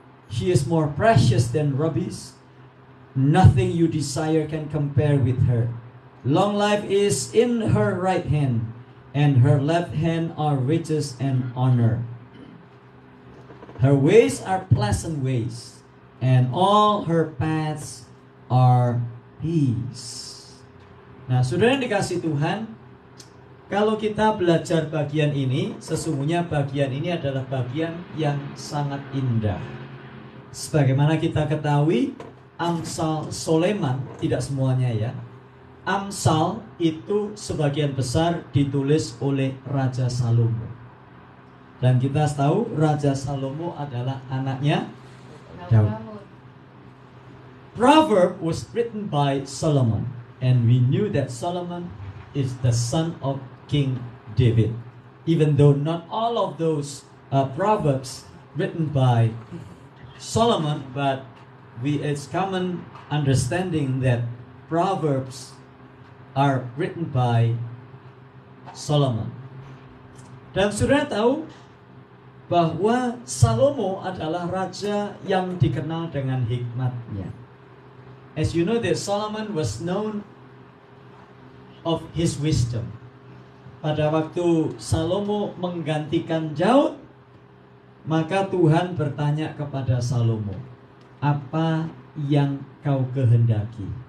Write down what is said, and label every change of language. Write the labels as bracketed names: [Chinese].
[English] She is more precious than rubies. Nothing you desire can compare with her. Long life is in her right hand, and her left hand are riches and honor. Her ways are pleasant ways, and all her paths are peace. [Indonesian] Nah, saudara yang dikasih Tuhan, kalau kita belajar bagian ini, sesungguhnya bagian ini adalah bagian yang sangat indah. Sebagaimana kita ketahui, Amsal Soleman, tidak semuanya ya, Amsal itu sebagian besar ditulis oleh Raja Salomo. Dan kita tahu Raja Salomo adalah anaknya Daud. [English] Proverb was written by Solomon, and we knew that Solomon is the son of King David, even though not all of those proverbs written by Solomon, but it's common understanding that proverbs are written by Solomon. [Indonesian] Dan saudara tahu bahwa Salomo adalah raja yang dikenal dengan hikmatnya. [English] As you know that Solomon was known of his wisdom. [Indonesian] Pada waktu Salomo menggantikan Daud, maka Tuhan bertanya kepada Salomo, apa yang kau kehendaki?